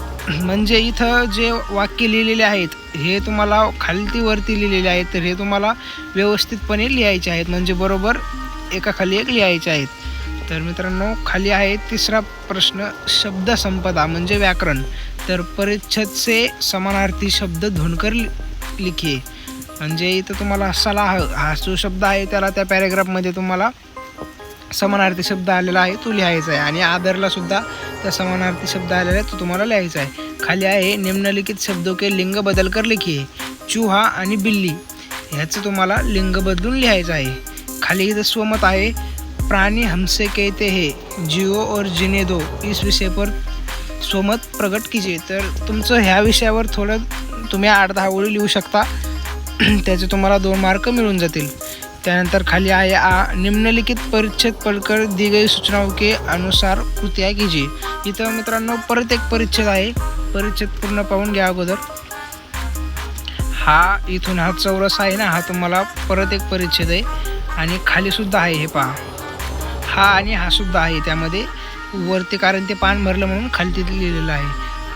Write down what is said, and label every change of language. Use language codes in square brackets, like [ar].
[mr] म्हणजे इथं जे वाक्य लिहिलेले आहेत हे तुम्हाला खालती वरती लिहिलेले आहेत, तर हे तुम्हाला व्यवस्थितपणे लिहायचे आहेत, म्हणजे बरोबर एकाखाली एक लिहायचे आहेत. तर मित्रांनो, खाली आहे तिसरा प्रश्न, शब्द संपदा म्हणजे व्याकरण. [hi] तर परिच्छेद से समानार्थी शब्द ढूंढकर लिखिए. [mr] म्हणजे इथं तुम्हाला सलाह हा जो शब्द आहे त्याला त्या पॅरेग्राफमध्ये तुम्हाला समानार्थी शब्द आलेला आहे तो लिहायचा आहे, आणि आदरला सुद्धा त्या समानार्थी शब्द आलेला आहे तो तुम्हाला लिहायचा आहे. खाली आहे, [hi] निम्नलिखित शब्दों के लिंग बदल कर लिखिए. [mr] चूहा आणि बिल्ली ह्याचं तुम्हाला लिंग बदलून लिहायचं आहे. खाली इथं स्वमत आहे, [hi] प्राणी हमसे कहते हैं जियो और जीने दो, इस विषय पर स्वमत प्रकट कीजिए. [mr] तर तुमचं ह्या विषयावर थोडं तुम्ही 8-10 ओळी लिहू शकता, त्याचे तुम्हाला 2 मार्क मिळून जातील. त्यानंतर खाली आहे, [hi] निम्नलिखित परिच्छेद पढ़कर दी गई सूचनाओं के अनुसार कृतियाँ कीजिए. [mr] इथं मित्रांनो परत एक परिच्छेद आहे, परिच्छेद पूर्ण पाहून घ्या अगोदर. हा इथून हा चौरस आहे ना, हा तुम्हाला परत एक परिच्छेद आहे, आणि खाली सुद्धा आहे, हे पहा, हा आणि हा सुद्धा आहे त्यामध्ये वरती, कारण ते पान भरलं म्हणून खाली लिहिलेलं आहे.